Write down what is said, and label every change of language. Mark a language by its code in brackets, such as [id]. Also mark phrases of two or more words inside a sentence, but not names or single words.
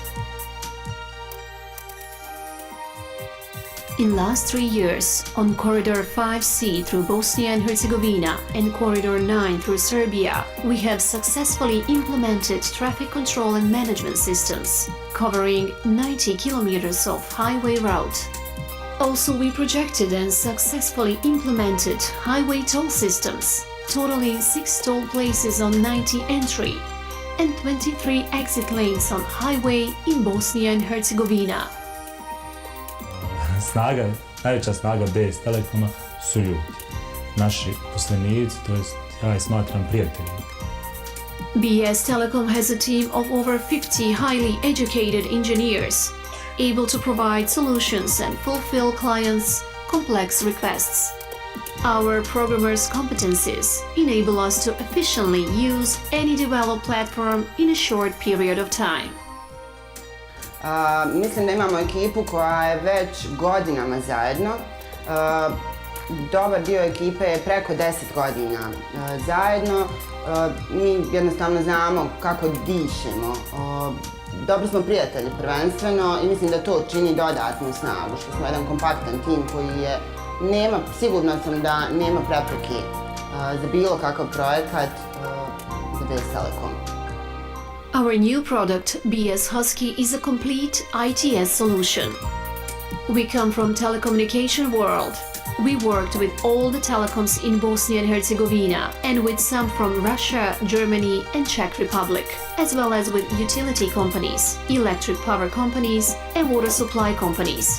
[en] In last 3 years, on Corridor 5C through Bosnia and Herzegovina and Corridor 9 through Serbia, we have successfully implemented traffic control and management systems, covering 90 kilometers of highway route. Also, we projected and successfully implemented highway toll systems, totaling 6 toll places on 90 entry and 23 exit lanes on highway in Bosnia and Herzegovina. [bs] Najveća snaga BS Telekoma su ljudi, naši uposlenici, to jest ja ih smatram prijateljima. [en] BS Telecom has a team of over 50 highly educated engineers, able to provide solutions and fulfill clients' complex requests. Our programmers' competencies enable us to efficiently use any developed platform in a short period of time. [bs] Mislim da imamo ekipu koja je već godinama zajedno. Dobar dio ekipe je preko 10 godina zajedno. Mi jednostavno znamo kako dišemo. Dobri smo prijatelji prvenstveno i mislim da to čini dodatnu snagu, što smo jedan kompaktan tim koji sigurno sam da nema prepreke za bilo kakav projekat za BS Telekom. [en] Our new product, BS Husky, is a complete ITS solution. We come from telecommunication world. We worked with all the telecoms in Bosnia and Herzegovina and with some from Russia, Germany and Czech Republic, as well as with utility companies, electric power companies and water supply companies.